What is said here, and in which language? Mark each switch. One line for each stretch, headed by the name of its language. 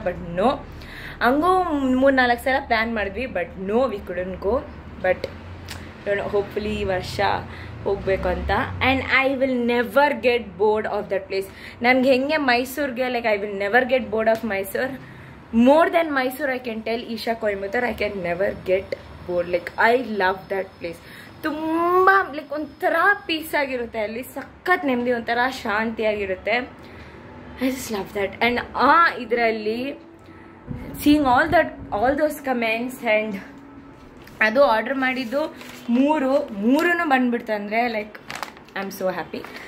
English: but no,
Kannada: ಹಂಗೂ 3-4 ಸಲ plan ಮಾಡಿದ್ವಿ,
English: But no, we couldn't go.
Kannada: But hopefully ಈ ವರ್ಷ ಹೋಗಬೇಕು ಅಂತ.
English: And I will never get bored of that place.
Kannada: ನನಗೆ ಹೆಂಗೆ ಮೈಸೂರಿಗೆ
English: Like I will never get bored of Mysore. More than Mysore, I can tell Isha Coimbatore, I can never get bored. Like I love that place.
Kannada: ತುಂಬ like ಒಂಥರ piece ಆಗಿರುತ್ತೆ ಅಲ್ಲಿ, ಸಖತ್ ನೆಮ್ಮದಿ, ಒಂಥರ ಶಾಂತಿಯಾಗಿರುತ್ತೆ.
English: I just love that. And ಇದರಲ್ಲಿ seeing all those comments.
Kannada: And ಅದು order ಮಾಡಿದ್ದು 3 ಬಂದ್ಬಿಡ್ತಂದರೆ
English: Like I am so happy.